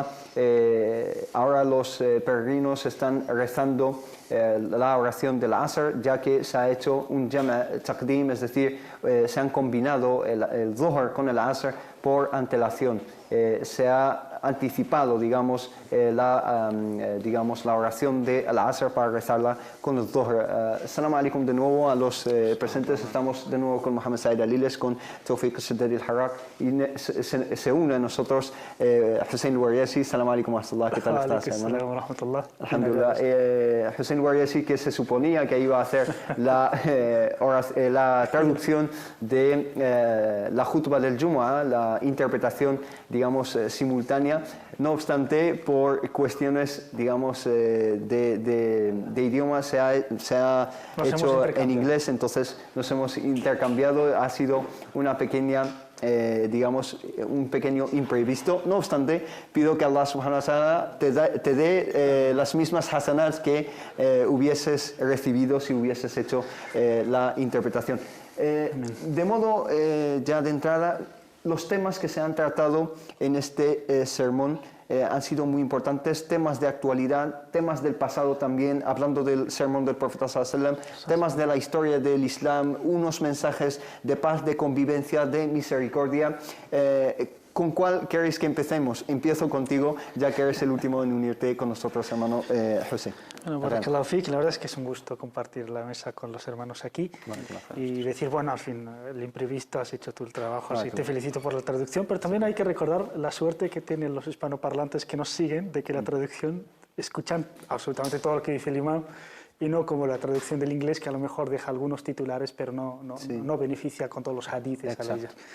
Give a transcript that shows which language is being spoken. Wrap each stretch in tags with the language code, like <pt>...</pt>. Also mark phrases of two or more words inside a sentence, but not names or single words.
<es>Ahora los peregrinos están rezando la oración del Asr, ya que se ha hecho un</es> <ar>جمع تقديم,</ar> <es>es decir, se han combinado el Dhuhr con el Asr por antelación. Se ha anticipado, digamos, la oración de al-Asr para rezarla con el Dhuhr.</es> <ar>السلام عليكم</ar> <es>de nuevo a los presentes. Estamos de nuevo con Mohamed Said Aliles, con Tawfiq Saddad al-Harrak, y se une a nosotros Hussein Al-Wariyasi.</es> <ar>السلام عليكم ورحمة الله.</ar> <es>¿Qué tal estás, hermano? Alhamdulillah. Hussein Al-Wariyasi, que se suponía que iba a hacer la traducción de la khutbah del Jumu'ah, la interpretación, digamos, simultánea. No obstante, por cuestiones, digamos, de idioma se ha hecho en inglés, entonces nos hemos intercambiado. Ha sido una pequeña, digamos, un pequeño imprevisto. No obstante, pido que</es> <ar>الله سبحانه وتعالى</ar> <es>te dé las mismas hasanats que hubieses recibido si hubieses hecho la interpretación. De modo, ya de entrada, los temas que se han tratado en este sermón han sido muy importantes, temas de actualidad, temas del pasado también, hablando del sermón del profeta</es> <ar>صلى الله عليه وسلم,</ar> <es>temas de la historia del Islam, unos mensajes de paz, de convivencia, de misericordia. ¿Con cuál queréis que empecemos? Empiezo contigo, ya que eres el último en unirte con nosotros, hermano José. Bueno,</es> <ar>بارك الله فيك,</ar> <es>la verdad es que es un gusto compartir la mesa con los hermanos aquí y decir, bueno, al fin, el imprevisto, has hecho tú el trabajo, así te felicito por la traducción, pero también hay que recordar la suerte que tienen los hispanoparlantes que nos siguen, de que la traducción escuchan absolutamente todo lo que dice el imam, y no como la traducción del inglés, que a lo mejor deja algunos titulares, pero no beneficia con todos los hadiths a ellas.</es>